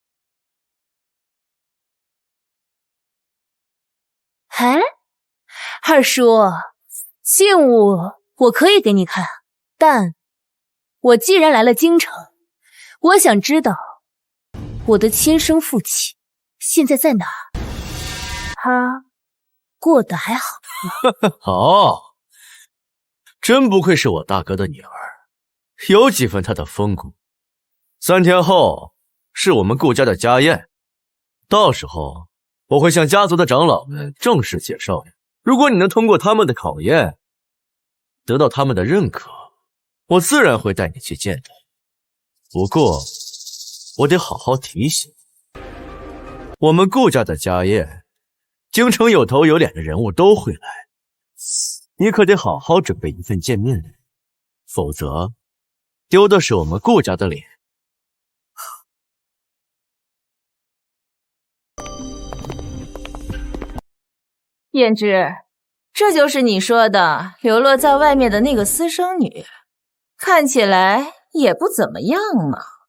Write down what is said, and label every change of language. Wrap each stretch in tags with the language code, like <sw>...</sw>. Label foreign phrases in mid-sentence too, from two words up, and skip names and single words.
<zh>哎，二叔，信物我可以給你看，但我既然來了京城，我想知道我的親生父親現在在哪兒？他過得還好嗎？好，真不愧是我大哥的女兒，有幾分他的風骨。3天後是我們顧家的家宴，到時候我會向家族的長老們正式介紹你。如果你能通過他們的考驗，得到他們的認可，我自然會帶你去見他。不過我得好好提醒，我們顧家的家宴，京城有頭有臉的人物都會來，你可得好好準備一份見面禮，否則丟的是我們顧家的臉。燕之，這就是你說的流落在外面的那個私生女，看起來也不怎麼樣嘛。</zh>